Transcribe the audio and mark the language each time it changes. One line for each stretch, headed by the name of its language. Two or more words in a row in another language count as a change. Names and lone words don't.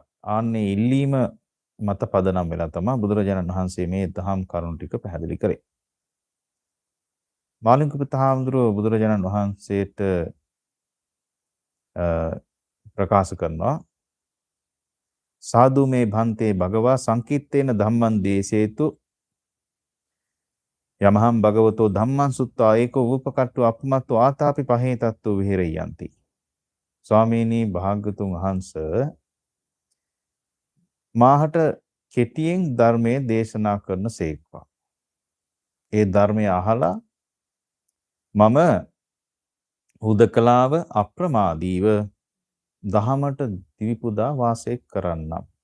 Sinhala: ආන්නේ ඉල්ලීම මත පදනම් වෙලා තමයි බුදුරජාණන් වහන්සේ මේ දහම් කරුණු ටික පැහැදිලි කරේ. මාළුන්ක්‍ය පුත්ත හාමුදුරුවෝ බුදුරජාණන් වහන්සේට ප්‍රකාශ කරනවා
Pali: සාදු මේ භන්තේ භගවා සංකීර්තේන ධම්මං දේසේතු යමහං භගවතෝ ධම්මං සුත්තා ඒකෝ උපකට්ඨු අපමත්තු ආතාපි පහේතත්තු විහෙරයන්ති.
Sinhala: ස්වාමීනි භාග්‍යතුන් වහන්සේ මාහට කෙටියෙන් ධර්මයේ දේශනා කරන සේක්වා. ඒ ධර්මය අහලා මම හුදකලාව අප්‍රමාදීව දහමට දිවිපුදා වාසය කරන්නම්.